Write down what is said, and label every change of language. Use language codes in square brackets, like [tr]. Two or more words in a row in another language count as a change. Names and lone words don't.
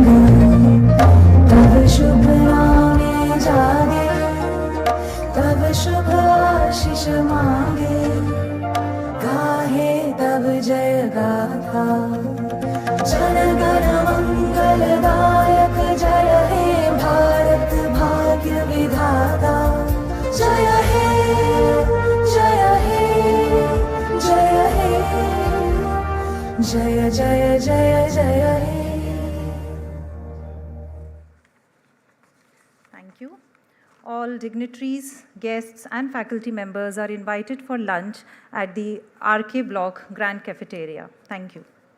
[bn] তব শুভ নামে জাগে তব শুভ আশিস মাগে গাহে তব জয় গাথা জন গণ মঙ্গলদায়ক জয় হে ভারত ভাগ্য বিধাতা জয় হে জয় হে জয় হে জয় জয় জয় জয় হে. [en] Thank you. All dignitaries, guests, and faculty members are invited for lunch at the RK Block Grand Cafeteria. Thank you.